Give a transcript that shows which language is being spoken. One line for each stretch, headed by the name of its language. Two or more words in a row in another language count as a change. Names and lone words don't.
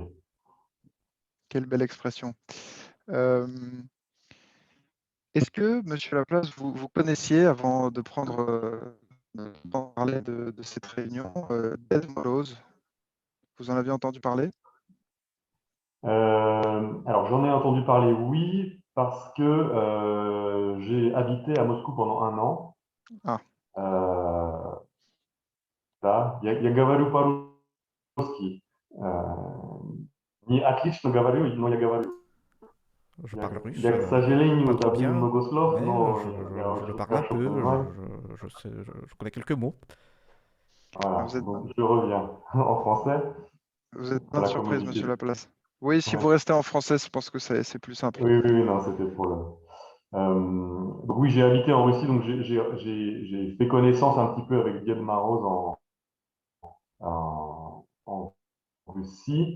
French: quelle belle expression. Euh, Est-ce que, Monsieur Laplace, vous connaissiez, avant de parler de cette réunion, Ted Moroz? Vous en aviez entendu parler? Alors, j'en ai entendu parler, oui, parce que j'ai habité à Moscou pendant un an. Ah,
Russian: Euh, да, я говорю по-русски. Не отлично говорю, но я говорю.
French: Je parle russe,
Russian: Я, к сожалению,
French: pas trop
Russian: забыл
French: bien,
Russian: много слов,
French: mais
Russian: но я
French: je le
Russian: очень
French: parle un
Russian: хорошо
French: peu,
Russian: понимаю.
French: je connais quelques mots. ah, Voilà, donc je reviens en français vous êtes pour plein de la surprises, commodité. Monsieur Laplace. Oui, si Ouais. vous restez en français, je pense que c'est plus simple. Oui, oui, oui, non, c'était pour le. Donc oui, j'ai habité en Russie, donc j'ai fait connaissance un petit peu avec Died Maroz en Russie.